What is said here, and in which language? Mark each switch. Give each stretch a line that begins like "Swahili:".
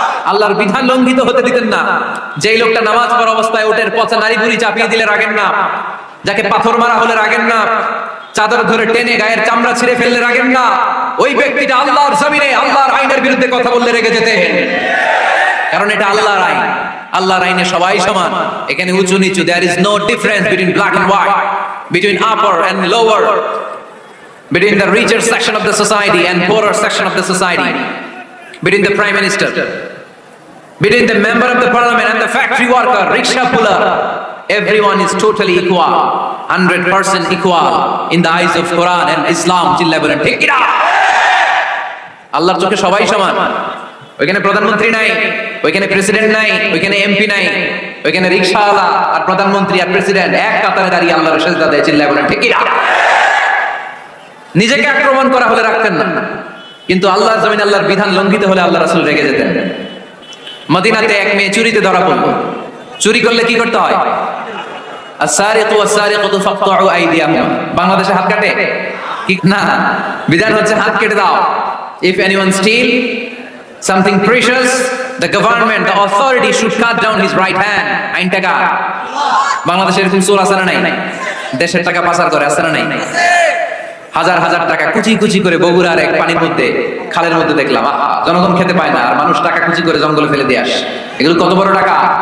Bangla: আল্লাহর বিধান লঙ্ঘিত হতে দিতেন না। যেই লোকটা নামাজ পড়া অবস্থায় উটের পচা নারী ভুঁড়ি চাপিয়ে দিলে রাগেন না, যাকে পাথর মারা হলে রাগেন না, চাদর ধরে টেনে গায়ের চামড়া ছিঁড়ে ফেললে রাগেন না, ওই ব্যক্তিটা আল্লাহর জমিনে আল্লাহর আইনের বিরুদ্ধে কথা বললে রেগে যেতেন। কারণ এটা আল্লাহর আইন, আল্লাহর আইনে সবাই সমান। এখানে উঁচু নিচু,
English: there is no difference between black and white, between upper and lower, between the richer section of the society and poorer section of the society, between the prime minister, between the member of the parliament and the factory worker, rickshaw puller. Everyone is totally equal, 100% equal in the eyes of Quran and Islam.
Bangla: চিল্লায় বলেন ঠিক কি না? আল্লাহর চোখে সবাই সমান। ওইখানে প্রধানমন্ত্রী নাই, ওইখানে প্রেসিডেন্ট নাই, ওইখানে এমপি নাই, ওইখানে রিকশাওয়ালা আর প্রধানমন্ত্রী আর প্রেসিডেন্ট এক কাতারে দাঁড়িয়ে আল্লাহর সেজদা দেয়। চিল্লায় বলেন ঠিক কি না? নিজেকে আক্রমণ করা হলে রাখতেন না, কিন্তু আল্লাহর জমিনে আল্লাহর বিধান লঙ্ঘিত হলে আল্লাহ রাসূল রেগে যেতেন। মদিনাতে এক মেয়ে চুরিতে ধরা পড়ল। চুরি করলে কি করতে হয়?
Arabic: আস-সারিকু ওয়াস-সারিকাতু ফাকতাউ আইদিয়াহুম।
Bangla: বাংলাদেশে হাত কাটে কি না? বিধান হচ্ছে হাত কেটে দাও।
English: If anyone steal something precious, The government, the authority should cut down his right hand.
Bangla: আইন টাকা বাংলাদেশে এরকম চোর আছে না নাই? দেশের টাকা পাচার করে আছে না নাই? হাজার হাজার টাকা কুচি কুচি করে বগুড়ার এক পানির মধ্যে, খালের মধ্যে দেখলাম। জনগণ খেতে পায় না, আর মানুষ টাকা কুচি করে জঙ্গলে ফেলে দিয়ে আসে। এগুলো কত বড় টাকা!